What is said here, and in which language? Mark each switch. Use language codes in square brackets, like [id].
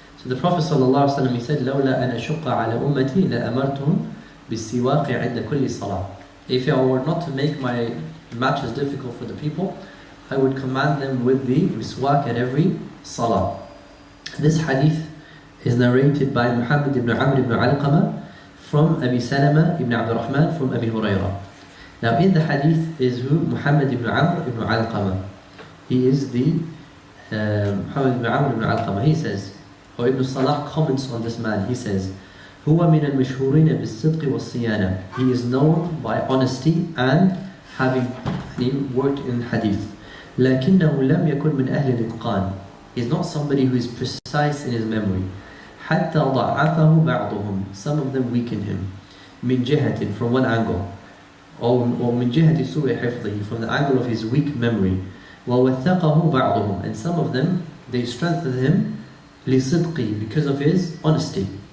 [en] So the Prophet ﷺ, he said, [ar] لولا أن أشق على أمتي لأمرتهم بالسواق عند كل صلاة. [en] If I were not to make my matters difficult for the people, I would command them with the miswak at every salah. This hadith is narrated by Muhammad ibn Amr ibn Alqama from Abi Salama ibn Abd al-Rahman from Abi Hurairah. Now in the hadith is who? Muhammad ibn Amr ibn Alqama. He is the Muhammad ibn Amr ibn Alqama. He says, or Ibn Salah comments on this man. He says, [ar] هو من المشهورين بالصدق والصيانة. [en] He is known by honesty and having worked in hadith. [ar] لكنه لم يكن من أهل الإتقان. [en] He is not somebody who is precise in his memory. [ar] حتى ضعفه بعضهم. [en] Some of them weaken him. من جهة, from one angle. Or [ar] من جهة سوء حفظه, [en] from the angle of his weak memory. [ar] ووثقه بعضهم. [en] And some of them, they strengthen him لصدقه, because of his honesty.